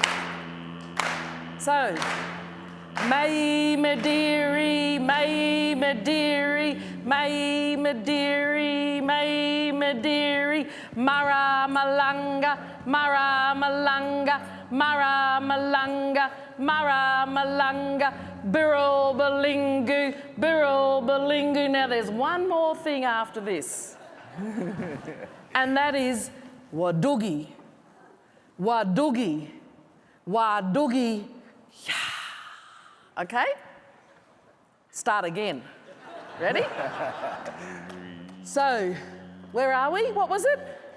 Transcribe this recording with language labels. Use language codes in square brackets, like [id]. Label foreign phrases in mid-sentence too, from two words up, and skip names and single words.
[en] So, May Madiri, May Madiri, May Madiri, May Madiri, Mara Malanga, Mara Malanga, Mara Malanga, Mara Malanga, Birral Balingu, Birral Balingu. Now there's one more thing after this, and that is Wadugi, Wadugi, Wadugi. Yeah. Okay? Start again. Ready? So, where are we? What was it?